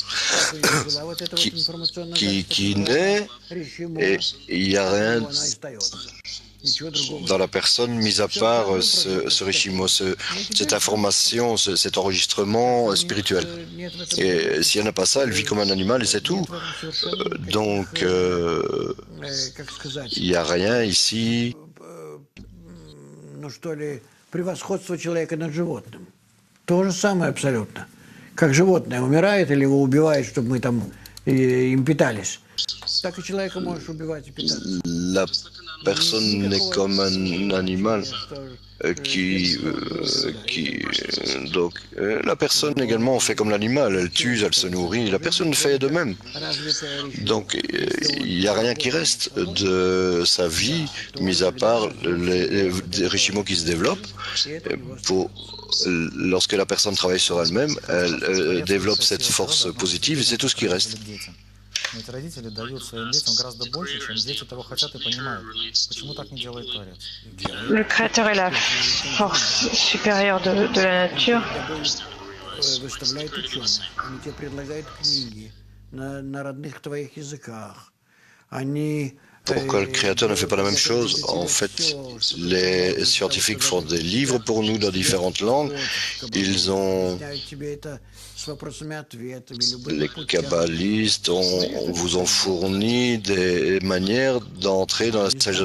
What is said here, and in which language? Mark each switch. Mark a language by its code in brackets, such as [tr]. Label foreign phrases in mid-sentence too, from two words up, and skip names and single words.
[fr] qui naît, et il n'y a rien dans la personne, mis à part ce rishimo, cette information, cet enregistrement spirituel. Et si elle n'a pas ça, elle vit comme un animal et c'est tout. Donc, il n'y a rien ici. [ru] Превосходство человека над животным. То же самое абсолютно. Как животное умирает или его убивают, чтобы мы там им питались. Так и человека можешь убивать и питаться. [fr] La personne n'est comme un animal donc la personne également fait comme l'animal, elle tue, elle se nourrit, la personne fait de même. Donc il n'y a rien qui reste de sa vie, mis à part les rishimos qui se développent. Lorsque la personne travaille sur elle-même, elle développe cette force positive et c'est tout ce qui reste. [ru] Ведь родители дают своим детям гораздо больше, чем дети того хотят и понимают. Почему так не делает Творец? [fr] Le Créateur est la force supérieure de la nature. [ru] Выставляют ученые. Они тебе предлагают книги на родных твоих языках. Они [fr] Pourquoi le Créateur ne fait pas la même chose? En fait, les scientifiques font des livres pour nous dans différentes langues. Ils ont... Les kabbalistes vous ont fourni des manières d'entrer dans la sagesse.